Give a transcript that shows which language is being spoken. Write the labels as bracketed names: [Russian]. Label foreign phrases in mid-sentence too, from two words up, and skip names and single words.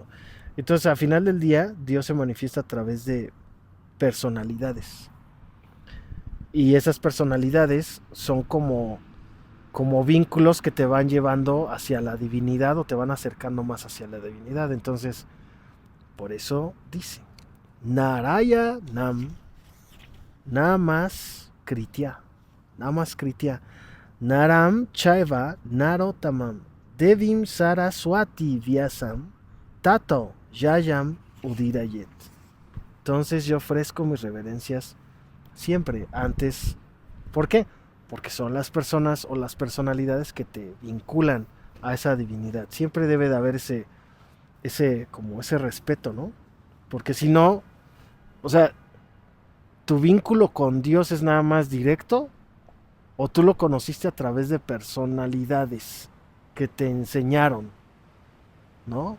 [Spanish] Entonces, al final del día, Dios se manifiesta a través de personalidades. Y esas personalidades son como vínculos que te van llevando hacia la divinidad, o te van acercando más hacia la divinidad. Entonces, por eso dice: [Sanskrit] Narayanam Namaskritya. Namaskritya. Naram Chaiva Narotamam Devim Saraswati Vyasam Tato Yayam Udirayet. [Spanish] Entonces yo ofrezco mis reverencias siempre antes. ¿Por qué? Porque son las personas o las personalidades que te vinculan a esa divinidad. Siempre debe de haber ese respeto, ¿no? Porque si no, o sea, tu vínculo con Dios es nada más directo, o tú lo conociste a través de personalidades que te enseñaron, ¿no?